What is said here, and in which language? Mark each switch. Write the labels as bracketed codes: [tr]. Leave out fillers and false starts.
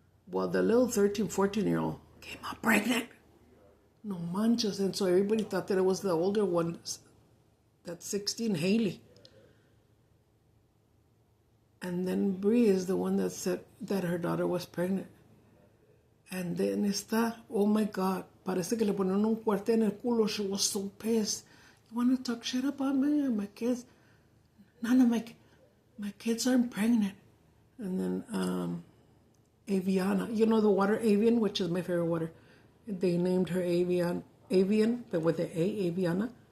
[en] Well, the little 13, 14-year-old came out pregnant. [es] No manches. [en] And so everybody thought that it was the older one, that 16, Haley. And then Bree is the one that said that her daughter was pregnant. And then oh my God, [es] parece que le ponen un cuarte en el culo. [en] She was so pissed. You want to talk shit about me and my kids? None of my kids aren't pregnant. And then, Aviana, you know the water Avian, which is my favorite water. They named her Avian, but with the A, Aviana.